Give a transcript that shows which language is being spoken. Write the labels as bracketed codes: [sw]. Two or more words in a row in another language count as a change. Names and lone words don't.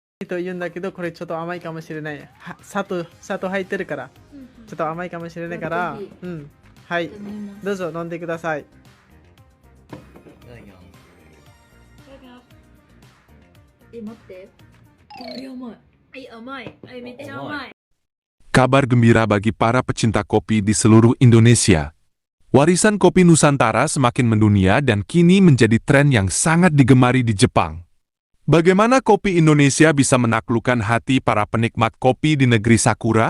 [ja] と言うんだけど、これちょっと甘いかもしれない。砂糖入ってるから、ちょっと甘いかもしれないから、うん。はい。どうぞ飲んでください。いただきます。待って。甘い。甘い。めっちゃ甘い。 [id] Kabar gembira bagi para pecinta kopi di seluruh Indonesia. Warisan kopi Nusantara semakin mendunia dan kini menjadi tren yang sangat digemari di Jepang. Bagaimana kopi Indonesia bisa menaklukkan hati para penikmat kopi di negeri Sakura?